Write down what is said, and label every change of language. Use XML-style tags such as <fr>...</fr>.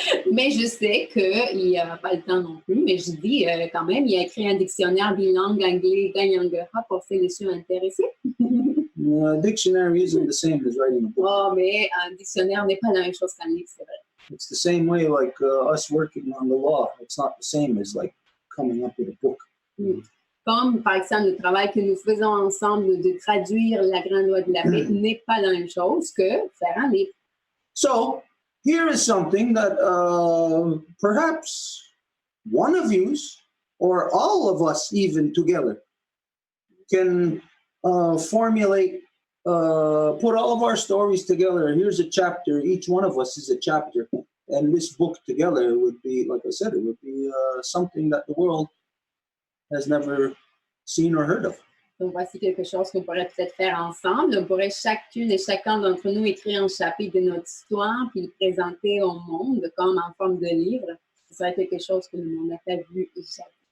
<fr>Mais je sais qu'il n'a pas le temps non plus, mais je dis quand même, il a écrit un dictionnaire bilingue anglais-gagnangara pour celles et ceux intéressés.</fr> <en>A dictionary isn't the same as writing a book.</en> <fr>Oh, mais un dictionnaire n'est pas la même chose qu'un livre, c'est vrai.</fr> <en>It's the same way like us working on the law. It's not the same as like coming up with a book.</en> <fr>Comme, par exemple, le travail que nous faisons ensemble de traduire la grande loi de la paix n'est pas la même chose que faire un livre.</fr> <en>So, here is something that perhaps one of you, or all of us even together, can formulate, put all of our stories together. Here's a chapter. Each one of us is a chapter. And this book together would be, like I said, it would be something that the world has never seen or heard of.</en> <fr>Donc, voici quelque chose qu'on pourrait peut-être faire ensemble. On pourrait chacune et chacun d'entre nous écrire un chapitre de notre histoire puis le présenter au monde comme en forme de livre. Ce serait quelque chose que le monde n'a pas vu jamais.</fr>